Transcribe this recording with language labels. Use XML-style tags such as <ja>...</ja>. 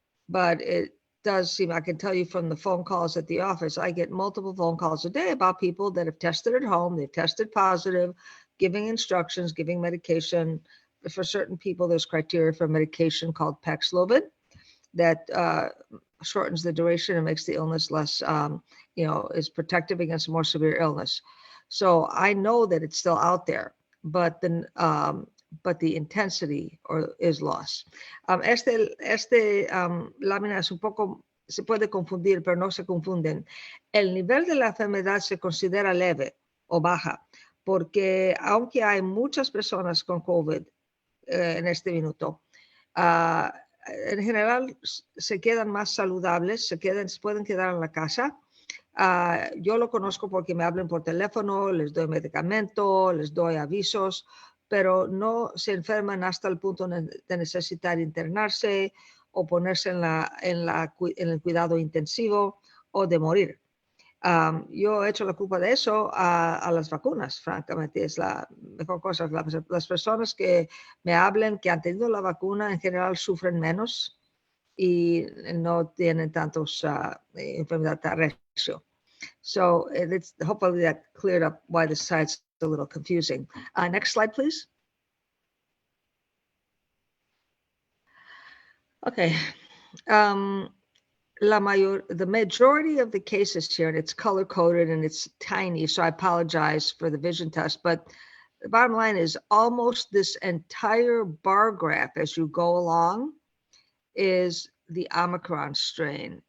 <en>But it does seem, I can tell you from the phone calls at the office, I get multiple phone calls a day about people that have tested at home, they've tested positive, giving instructions, giving medication. For certain people, there's criteria for medication called Paxlovid. that shortens the duration and makes the illness less, is protective against more severe illness. So I know that it's still out there, but the intensity is lost.</en> <es>Lámina es un poco, se puede confundir, pero no se confunden. El nivel de la enfermedad se considera leve o baja, porque aunque hay muchas personas con COVID en este minuto, en general se quedan más saludables, se pueden quedar en la casa. Yo lo conozco porque me hablan por teléfono, les doy medicamento, les doy avisos, pero no se enferman hasta el punto de necesitar internarse o ponerse en el cuidado intensivo o de morir. Yo he hecho la culpa de eso a las vacunas, francamente, es la mejor cosa. Las personas que me hablen que han tenido la vacuna en general sufren menos y no tienen tantos enfermedad terrestre.</es> <en>So hopefully that cleared up why the site's a little confusing. Next slide, please. Okay. The majority of the cases here, and it's color coded and it's tiny, so I apologize for the vision test, but the bottom line is almost this entire bar graph as you go along is the Omicron strain.</en>